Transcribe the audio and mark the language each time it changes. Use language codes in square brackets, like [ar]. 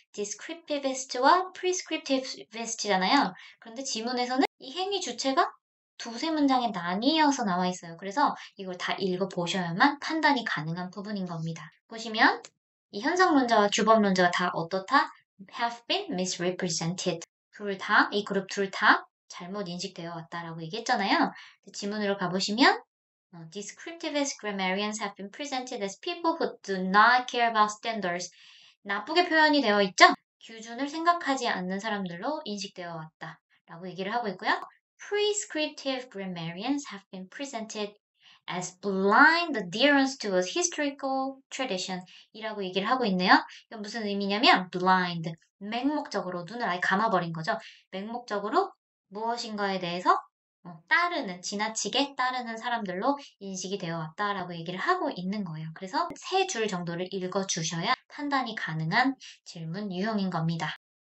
[ko] descriptivist와 prescriptivist잖아요. 그런데 지문에서는 이 행위 주체가 두세 문장에 나뉘어서 나와 있어요. 그래서 이걸 다 읽어보셔야만 판단이 가능한 부분인 겁니다. 보시면 이 현상론자와 규범론자가 다 어떻다? [en] have been misrepresented. [ko] 이 그룹 둘 다 잘못 인식되어 왔다라고 얘기했잖아요. 지문으로 가보시면 [en] descriptivist grammarians have been presented as people who do not care about standards. [ko] 나쁘게 표현이 되어 있죠? 규준을 생각하지 않는 사람들로 인식되어 왔다. 라고 얘기를 하고 있고요. [en] Prescriptive grammarians have been presented as blind adherents to a historical tradition [ko] 이라고 얘기를 하고 있네요. 이건 무슨 의미냐면 blind, 맹목적으로 눈을 아예 감아버린 거죠. 맹목적으로 무엇인가에 대해서 따르는, 지나치게 따르는 사람들로 인식이 되어 왔다라고 얘기를 하고 있는 거예요. 그래서 3줄 정도를 읽어주셔야 판단이 가능한 질문 유형인 겁니다.